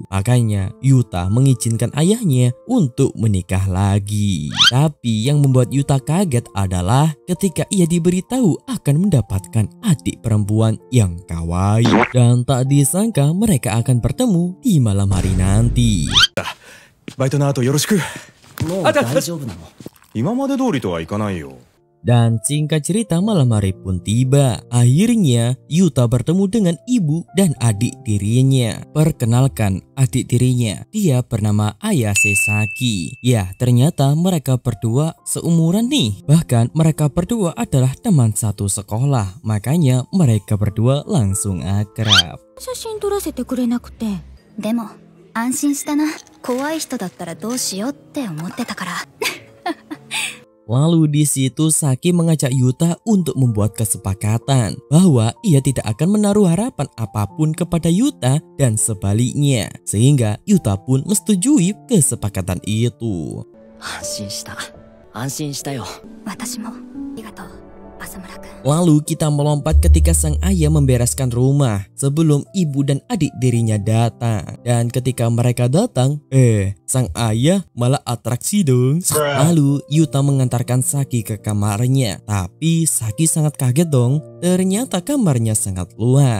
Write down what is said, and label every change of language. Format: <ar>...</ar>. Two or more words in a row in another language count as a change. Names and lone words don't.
<id>Makanya Yuta mengizinkan ayahnya untuk menikah lagi. Tapi yang membuat Yuta kaget adalah ketika ia diberitahu akan mendapatkan adik perempuan yang kawaii. Dan tak disangka mereka akan bertemu di malam hari nanti.</id> <ja>バイトの後よろしく。もう大丈夫なの？今まで通りとはいかないよ。</ja> <id>Dan singkat cerita malam hari pun tiba. Akhirnya Yuta bertemu dengan ibu dan adik tirinya. Perkenalkan adik tirinya, dia bernama Ayase Saki. Ya, ternyata mereka berdua seumuran nih. Bahkan mereka berdua adalah teman satu sekolah. Makanya mereka berdua langsung akrab.</id> <ja>写真撮らせてくれなくて。でも安心したな。怖い人だったらどうしようって思ってたから。</ja> <id>Lalu di situ Saki mengajak Yuta untuk membuat kesepakatan bahwa ia tidak akan menaruh harapan apapun kepada Yuta dan sebaliknya. Sehingga Yuta pun menyetujui kesepakatan itu.</id> <ja>安心した。安心したよ。私もありがとう。</ja> <id>Lalu kita melompat ketika sang ayah membereskan rumah sebelum ibu dan adik dirinya datang. Dan ketika mereka datang, sang ayah malah atraksi dong. Lalu Yuta mengantarkan Saki ke kamarnya. Tapi Saki sangat kaget dong. Ternyata kamarnya sangat luas.</id>